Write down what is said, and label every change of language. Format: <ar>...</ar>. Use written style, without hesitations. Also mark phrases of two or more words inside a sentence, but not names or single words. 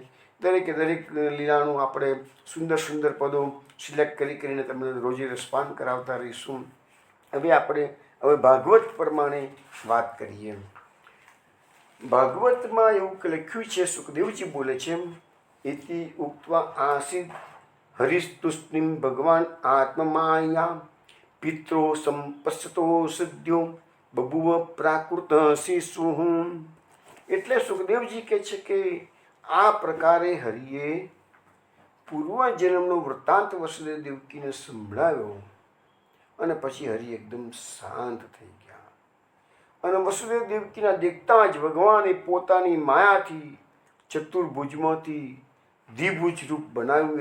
<gu>દરેકે દરેક લીલાનું આપણે સુંદર પદો સિલેક્ટ કરીને તમને રોજે રસપાન કરાવતા રહીશું. હવે ભાગવત પ્રમાણે વાત કરીએ. ભાગવતમાં એવું લખ્યું છે, સુખદેવજી બોલે છે,</gu> <sa>इति उक्त्वा आसीत् हरिस्तुष्णिं भगवान आत्ममाया पित्रो संपश्यतो सद्यो बभुव प्राकृत शिशु।</sa> <gu>એટલે સુખદેવજી કહે છે કે આ પ્રકારે હરિએ પૂર્વજન્મનો વૃત્તાંત વસુદેવ દેવકીને સંભળાવ્યો અને પછી હરિ એકદમ શાંત થઈ ગયા અને વસુદેવ દેવકીના દેખતા જ ભગવાને પોતાની માયાથી ચતુર્ભુજમાંથી દ્વિભુજ રૂપ બનાવ્યું.</gu>